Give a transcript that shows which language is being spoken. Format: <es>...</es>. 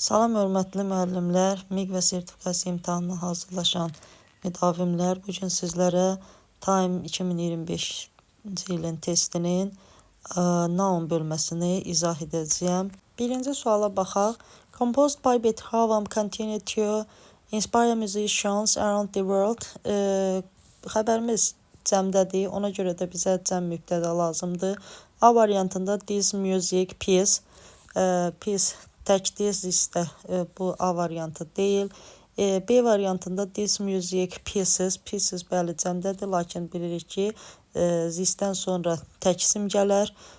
<az>Salam hörmətli müəllimlər, MİQ və sertifikasiya imtahanına hazırlaşan müdavimlər. Bugün sizlərə Time 2025-ci ilin testinin noun bölməsini izah edəcəyəm. Birinci suala baxaq.</az> <en>Composed by Betty Havam continue to inspire musicians around the world.</en> <az>Xəbərimiz cəmdədir, ona görə də bizə cəm mübtəda lazımdır. A variantında</az> <en>this music piece,</en> <az>piece təkdir, zistə bu A variantı deyil. B variantında</az> <en>this music pieces,</en> <az>pieces bəli cəmdədir, lakin bilirik ki, zistdən sonra tək isim gələr.</az>